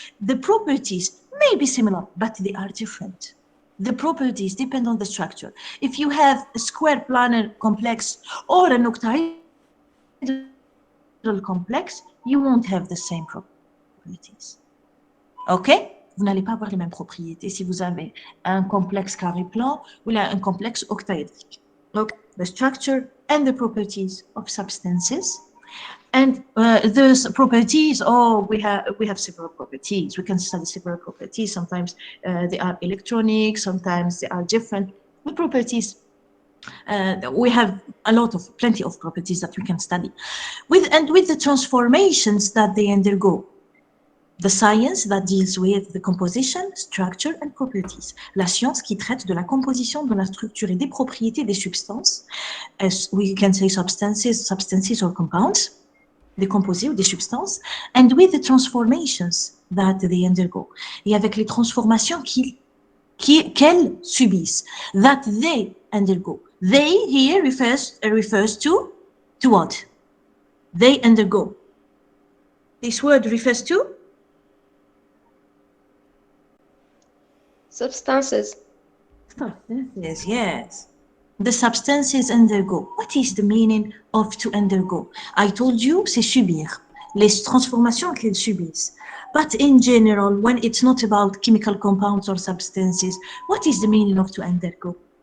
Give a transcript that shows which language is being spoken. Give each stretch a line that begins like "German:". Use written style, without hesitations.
English: The properties may be similar, but they are different. The properties depend on the structure. If you have a square planar complex or an octahedral complex, you won't have the same properties. OK?
French: Vous n'allez pas avoir les mêmes propriétés si vous avez un complexe carré plan ou un complexe octaédrique.
English: Okay? The structure and the properties of substances. And those properties, we have several properties. We can study several properties. Sometimes they are electronic, sometimes they are different. The properties, we have plenty of properties that we can study. With the transformations that they undergo. The science that deals with the composition, structure and properties.
French: La science qui traite de la composition, de la structure et des propriétés des substances.
English: As we can say substances or compounds.
French: Des composés ou des substances,
English: and with the transformations that they undergo.
French: Et avec les transformations qu'elles subissent,
English: that they undergo. They here refers to what? They undergo. This word refers to? Substances. Substances, yes. The substances undergo. What is the meaning of to undergo? I told you,
French: c'est subir. Les transformations qu'elles subissent.
English: But in general, when it's not about chemical compounds or substances, what is the meaning of to undergo?